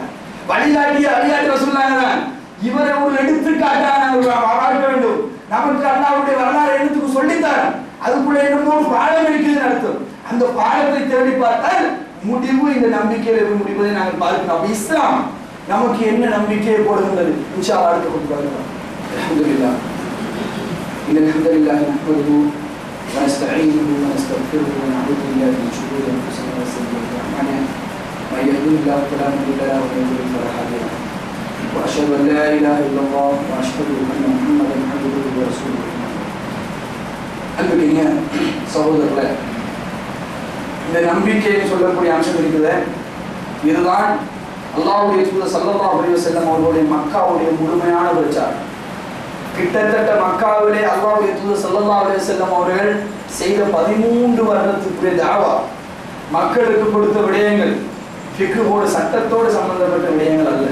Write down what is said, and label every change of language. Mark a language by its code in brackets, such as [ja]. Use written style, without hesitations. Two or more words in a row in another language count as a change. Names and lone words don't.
[ta] வழிகாட்டி சொன்னாங்கதான், இவரை ஒரு எடுத்துக்காட்டாக பார்க்க வேண்டும். நமக்கு அல்லாஹ்வுடைய வரலாறு எழுத்துக்கு சொல்லித்தார், அதுக்குள்ள என்னமோ ஒரு பாடம் இருக்குதுன்னு அர்த்தம். அந்த பாடத்தை தேடி பார்த்தால் முடிவு இந்த நம்பிக்கையில் முடிவதை நாங்கள் பார்க்கிறோம். இஸ்லாம் நமக்கு என்ன நம்பிக்கையை போடுகின்றது [ar] إن شاء الله [ta] அடுத்து கொண்டு வரலாம். [ar] அல்ஹம்துலில்லாஹ் إن الحمد لله نحمده ونستعينه ونستغفره ونعوذ بالله من شرور أنفسنا وسيئات أعمالنا من يهده الله فلا مضل له ومن يضلل فلا هادي له وأشهد أن لا إله إلا الله وأشهد أن محمدا عبده ورسوله. [ta] அன்புக்குரிய சகோதரர்களே, இந்த நம்பிக்கைன்னு சொல்லக்கூடிய அம்சம் இருக்குது. இதுதான் அல்லாஹ்வுடைய தூதர் [ar] صلى الله عليه وسلم [ta] அவர்களுடைய மக்காவுடைய முழுமையான பிரச்சாரம். கிட்டத்தட்ட மக்காவிலே அல்லாஹ்வுடைய தூதர் [ar] صلى الله عليه وسلم [ta] அவர்கள் செய்த 13 வருடத்துக்குரிய தாவா, மக்களுக்கு கொடுத்த விடயங்கள் ஃபிக்ஹோடு சட்டத்தோடு சம்பந்தப்பட்ட விடயங்கள் அல்ல.